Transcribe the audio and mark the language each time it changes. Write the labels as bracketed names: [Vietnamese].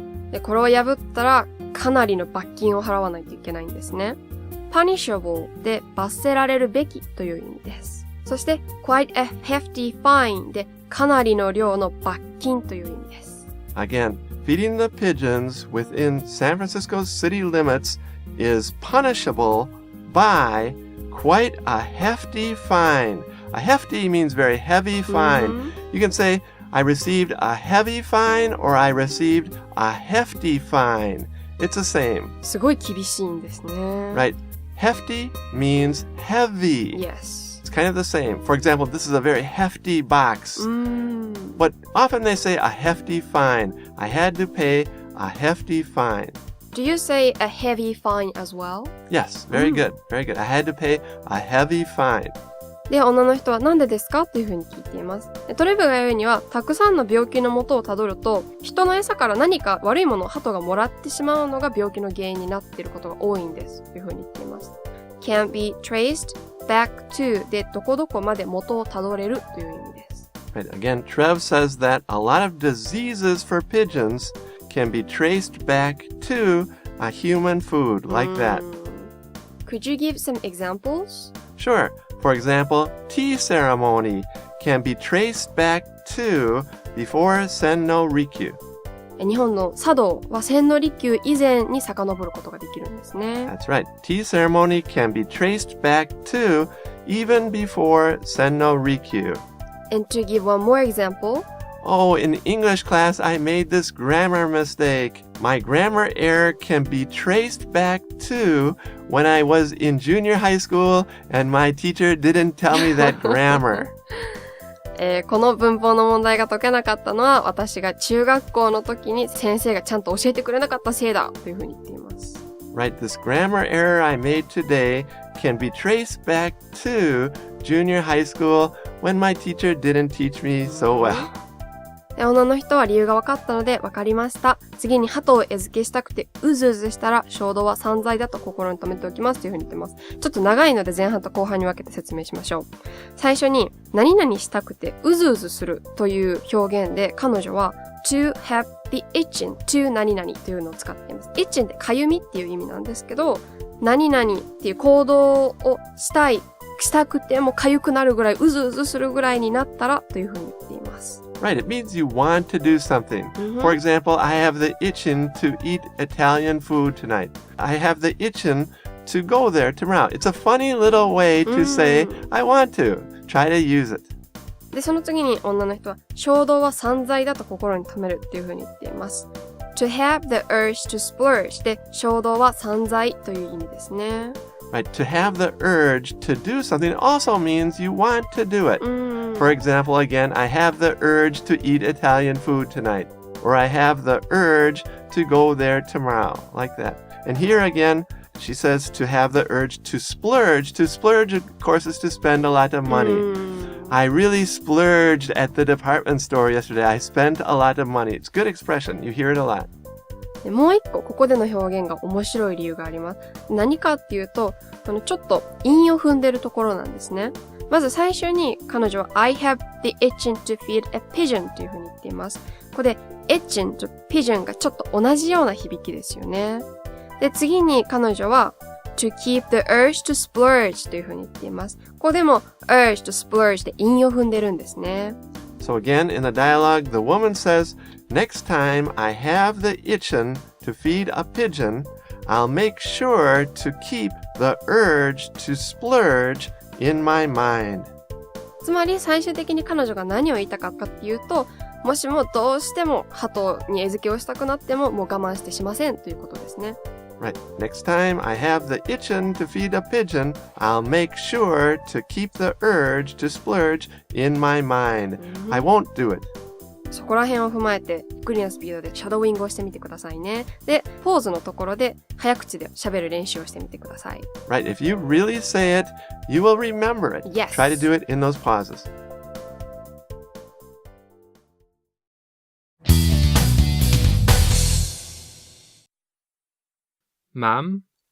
[Japanese] で、これを破ったらかなりの罰金を払わないといけないんですね。 punishable で罰せられるべきという意味です。そして quite a hefty fine でかなりの量の罰金という意味です。 [English] Again, feeding the pigeons within San Francisco's city limits is punishable by quite a hefty fine. A hefty means very heavy fine. You can say, I received a heavy fine or I received a hefty fine. It's the same. すごい厳しいんですね。 Right. Hefty means heavy. Yes.It's kind of the same. For example, this is a very hefty box. But often they say a hefty fine. I had to pay a hefty fine. Do you say a heavy fine as well? Yes, very good. Very good. I had to pay a heavy fine. [Japanese] で、女の人はなんでですかっていうふうに聞いています。トレブが言うには、たくさんの病気の元をたどると、人の餌から何か悪いものを鳩がもらってしまうのが病気の原因になっていることが多いんです。というふうに言っています。 can be traced back to でどこどこまで元をたどれるという意味です。 [English] Right. Again, Trev says that a lot of diseases for pigeons can be traced back to a human food like that. Could you give some examples? Sure. For example, tea ceremony can be traced back to before Senno Rikyu. [Japanese] 日本の茶道は千利休以前に遡ることができるんですね。 [English] That's right. Tea ceremony can be traced back to even before Senno Rikyu. And to give one more example, Oh, in English class, I made this grammar mistake. My grammar error can be traced back to when I was in junior high school and my teacher didn't tell me that grammar. [Japanese] この文法の問題が解けなかったのは私が中学校の時に先生がちゃんと教えてくれなかったせいだというふうに言っています。 [English] Right, this grammar error I made today can be traced back to junior high school when my teacher didn't teach me so well. [Japanese] で、女の人は理由が分かったので分かりました。次に鳩を餌付けしたくてうずうずしたら衝動は散財だと心に留めておきますというふうに言ってます。ちょっと長いので前半と後半に分けて説明しましょう。最初に何々したくてうずうずするという表現で彼女は to have the itching to 何々というのを使っています。 itching ってかゆみっていう意味なんですけど、何々っていう行動をしたくてもかゆくなるぐらいうずうずするぐらいになったらというふうに言っています。 [English] Right, it means you want to do something. For example, I have the itching to eat Italian food tonight. I have the itching to go there tomorrow. It's a funny little way to say, I want to. Try to use it. [Japanese] で、その次に女の人は衝動は散財だと心に留めるっていうふうに言っています。 To have the urge to splurge で衝動は散財という意味ですね。 [English] Right, to have the urge to do something also means you want to do it. For example, again, I have the urge to eat Italian food tonight. Or I have the urge to go there tomorrow. Like that. And here again, she says to have the urge to splurge. To splurge, of course, is to spend a lot of money. I really splurged at the department store yesterday. I spent a lot of money. It's a good expression. You hear it a lot. [Japanese] でもう一個ここでの表現が面白い理由があります。何かっていうと、ちょっと韻を踏んでるところなんですね。まず最初に彼女は I have the itching to feed a pigeon というふうに言っています。ここで itching と pigeon がちょっと同じような響きですよね。で、次に彼女は to keep the urge to splurge というふうに言っています。ここでも urge to splurge で韻を踏んでるんですね。 [English] So again, in the dialogue, the woman says, next time I have the itching to feed a pigeon, I'll make sure to keep the urge to splurge in my mind. [Japanese] つまり最終的に彼女が何を言いたかったっていうと、もしもどうしても鳩に餌付けをしたくなってももう我慢してしませんということですね。 [English] Right. Next time I have the itching to feed a pigeon, I'll make sure to keep the urge to splurge in my mind. I won't do it. [Japanese] そこら辺を踏まえてゆっくりなスピードでシャドーイングをしてみてくださいね。で、ポーズのところで早口で喋る練習をしてみてください。 [English] Right. If you really say it, you will remember it. Yes. Try to do it in those pauses. Ma'am?